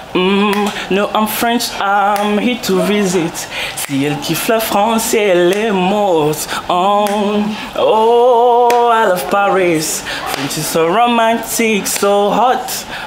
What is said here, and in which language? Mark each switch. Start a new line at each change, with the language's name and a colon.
English: No, I'm French, I'm here to visit.
French: Si elle kiffe la France, elle est morte.
English: Oh, I love Paris. French is so romantic, so hot.